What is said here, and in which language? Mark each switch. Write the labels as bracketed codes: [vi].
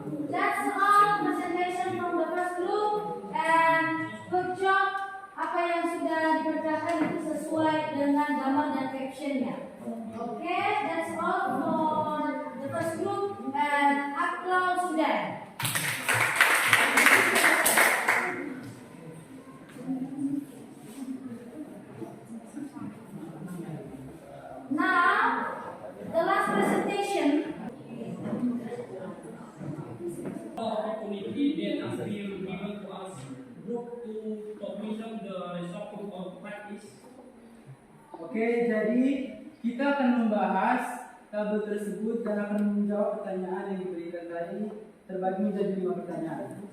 [en] That's all presentation from the first group and good job. [id] Apa yang sudah dikerjakan itu sesuai dengan gambar dan captionnya. [en] Okay, that's all for the first group and applause to them. Now, the last presentation. Opportunity that has been given to us group to commission the result of practice. [id] Oke, jadi kita akan membahas tabel tersebut dan akan menjawab pertanyaan yang diberikan tadi terbagi menjadi 5 pertanyaan.